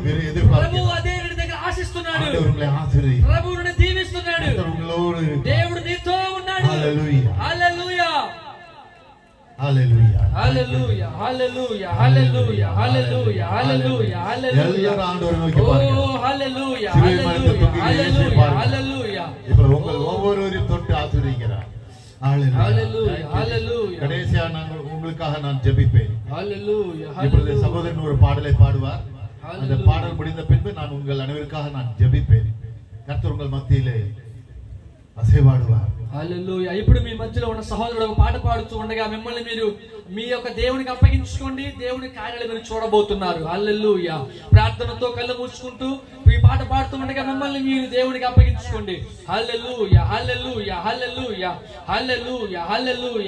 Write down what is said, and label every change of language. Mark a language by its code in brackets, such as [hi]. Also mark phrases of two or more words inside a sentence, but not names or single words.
[te] ప్రభువు [ta] எதிர்பார்க்கிறார். [te] అదే నీ దగ్గర ఆశిస్తున్నాడు. [ta] ஆண்டவர் உங்களை ஆசீர்வதி. [te] ప్రభువు నిన్ను దీవిస్తున్నాడు. [ta] கர்த்தர் உங்களோடு இருக்கிறார். [te] దేవుడు నీతో ఉన్నాడు. హల్లెలూయా. హల్లెలూయా. హల్లెలూయా. హల్లెలూయా. హల్లెలూయా. హల్లెలూయా. హల్లెలూయా. హల్లెలూయా. హల్లెలూయా. [ta] எல்லாரும் ஆண்டவரை நோக்கி ఓ பாருங்க. [te] హల్లెలూయా. [ta] சிலுவை மரத்தில் [te] హల్లెలూయా. [ta] தொங்குகிற இயேசுவை [te] హల్లెలూయా. [ta] பாருங்க. [te] హల్లెలూయా. [ta] இப்ப உங்கள் ஒவ்வொருவரையும் தொட்டு ஆசீர்வதிக்கிறார். ஹல்லேலூயா. [te] హల్లెలూయా. హల్లెలూయా. [ta] கடைசியா நான் உங்களுக்காக நான் ஜெபிப்பேன். [te] హల్లెలూయా. [ta] இப்பொழுது சகோதரன் ஒரு பாடலை பாடுவார். அந்த பாடல் முடிந்த பின்பு நான் உங்கள் அனைவருக்காக நான் ஜெபிப்பேன். கர்த்தர் உங்கள் மத்தியிலே అసేవాడువా. [te] హల్లెలూయా. ఇప్పుడు మీ మధ్యలో ఉన్న సహోదరుడు ఒక పాట పాడుతూ ఉండగా మిమ్మల్ని మీరు మీ యొక్క దేవునికి అప్పగించుకోండి. దేవుని కార్యాలు మీరు చూడబోతున్నారు. హల్లెలూయా. ప్రార్థనతో కళ్ళు మూసుకుంటూ ఈ పాట పాడుతూ ఉండగా మిమ్మల్ని మీరు దేవునికి అప్పగించుకోండి. హల్లెలూయా. హల్లెలూయా. హల్లెలూయా. హల్లెలూయా. హల్లెలూయా.